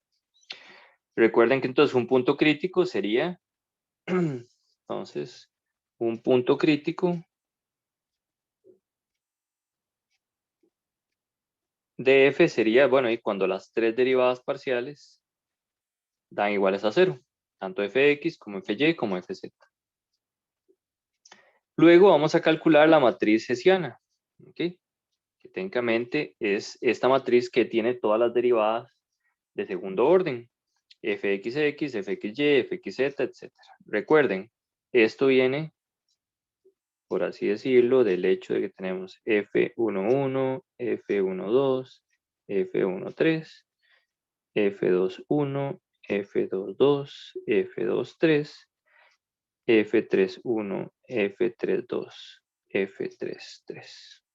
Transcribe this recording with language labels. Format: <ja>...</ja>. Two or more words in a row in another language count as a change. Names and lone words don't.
<es>Recuerden que entonces un punto crítico sería, entonces, un punto crítico de f sería, bueno, y cuando las 3 derivadas parciales dan iguales a 0, tanto fx como fy como fz. Luego vamos a calcular la matriz hessiana, ¿ok? Que técnicamente es esta matriz que tiene todas las derivadas de segundo orden, fxx, fxy, fxz, etc. Recuerden, esto viene, por así decirlo, del hecho de que tenemos f11, f12, f13, f21, f22, f23, f31, f32, f33.</es>